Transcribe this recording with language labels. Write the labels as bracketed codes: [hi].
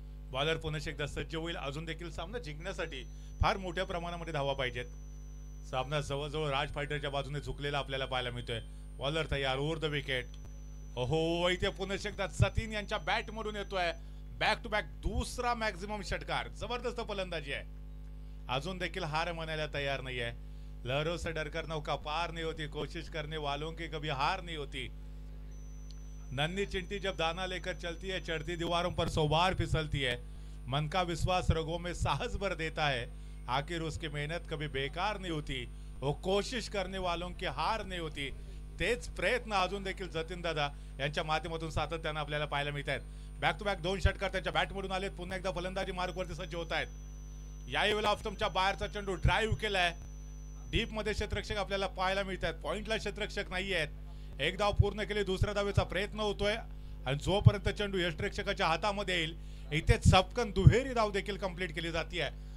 [mr] Bowler पुन्हा एकदा सज्ज होईल. अजून देखील सामना जिंकण्यासाठी फार मोठ्या प्रमाणामध्ये धावा पाहिजेत. सामना जवळजवळ राज फायटरच्या बाजूने झुकलेला आपल्याला पाहायला मिळतोय. बॉलर तयार, ओव्हर द विकेट. हो, इथे पुन्हा एकदा सतीन यांच्या बॅट मधून येतोय बॅक टू बॅक दुसरा मॅक्सिमम षटकार. जबरदस्त फलंदाजी आहे. अजून देखील हार मानायला तयार [hi] नहीं है. लहरों से डरकर नौका पार नहीं होती, कोशिश करने वालों की कभी हार नहीं होती. नन्ही चिंटी जब दाना लेकर चलती है, चढ़ती दीवारों पर 100 बार फिसलती है. मन का विश्वास रगों में साहस भर देता है. आखिर उसकी मेहनत कभी बेकार नहीं होती. वो कोशिश करने वालों की हार नहीं होती. [mr] तेच प्रयत्न अजून देखील जतीन दादा यांच्या माध्यमातून सातत्याने आपल्याला पाहायला मिळत आहेत. बॅक टू बॅक 2 षटकार त्यांच्या बॅटमधून आलेत. पुन्हा एकदा फलंदाजी मार्कवरती सज्ज होत आहेत. याही वेळेला ऑफस्टंपच्या बाहेरचा चेंडू ड्राईव्ह केलाय. डीप मध्ये क्षेत्ररक्षक आपल्याला पाहायला मिळतात. पॉइंटला क्षेत्ररक्षक नाही आहेत. एक धाव पूर्ण केली, दुसऱ्या धावेचा प्रयत्न होतोय आणि जोपर्यंत चेंडू यष्टिरक्षकाच्या हातामध्ये येईल इथे चपकन दुहेरी धाव देखील कंप्लीट केली जाते.